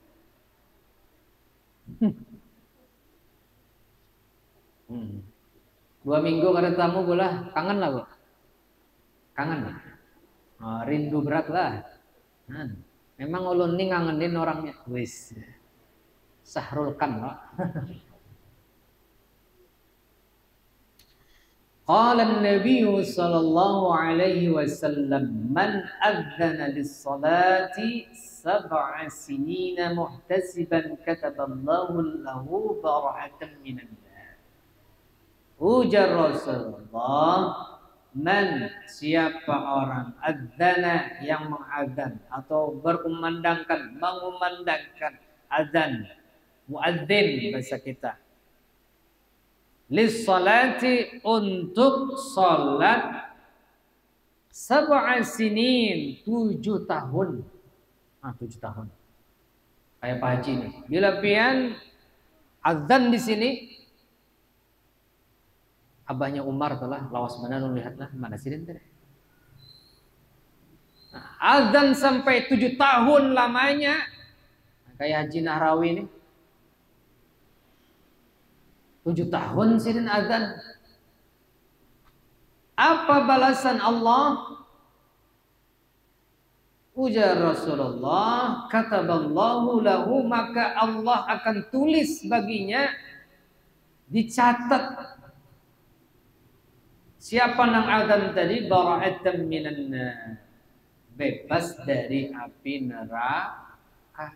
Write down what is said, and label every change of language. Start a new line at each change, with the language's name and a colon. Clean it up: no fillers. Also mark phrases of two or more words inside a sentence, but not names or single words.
Banjar: Dua minggu kada tamu bola kangen lah bu. Kangen. Rindu berat lah. Memang ulun nih ngangenin orangnya. Wis. Sahrulkan lah.
Arabic: قال النبي صلى الله عليه وسلم من أذن للصلاة 7 سنين محتسبا كتب الله له براءة من النار.
Banjar: Ujar Rasulullah, man siapa orang adzana yang mengadzan atau mengumandangkan adzan muadzin bahasa kita
Arabic: للصلاة
Banjar: untuk salat 7 sinin 7 tahun 7 tahun kayak Pak Haji nih bila pian Azan di sini abahnya Umar telah lawas mana nu lihatlah mana sih teh. Nah, azan sampai 7 tahun lamanya kayak Haji Nahrawi ini. 7 tahun sirin azan. Apa balasan Allah? Ujar Rasulullah,
Arabic: كتب الله له,
Banjar: maka Allah akan tulis baginya, dicatat. Siapa nang azan tadi?
Arabic: براءة من النار,
Banjar: bebas dari api neraka.